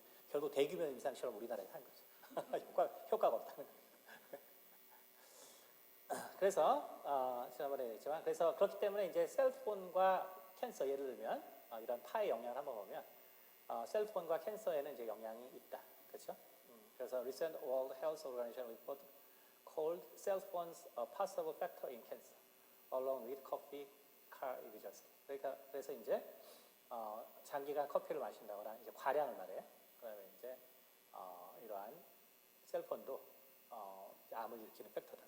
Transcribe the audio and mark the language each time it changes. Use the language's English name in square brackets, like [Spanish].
[Korean] 결국 대규모 임상시험 우리나라에 한 거죠. 효과가 없다는 거죠. 그래서 지난번에 얘기했지만 그래서 그렇기 때문에 이제 셀폰과 캔서, 예를 들면 이런 파의 영향을 한번 보면 셀폰과 캔서에는 이제 영향이 있다. 그렇죠? 그래서 [English] recent World Health Organization report called cell phones a possible factor in cancer, along with coffee, car exhaust. [Korean] 그래서 이제 장기간 커피를 마신다거나 이제 과량을 말해요. 그다음에 이제 이러한 셀폰도 암을 일으키는 팩터다.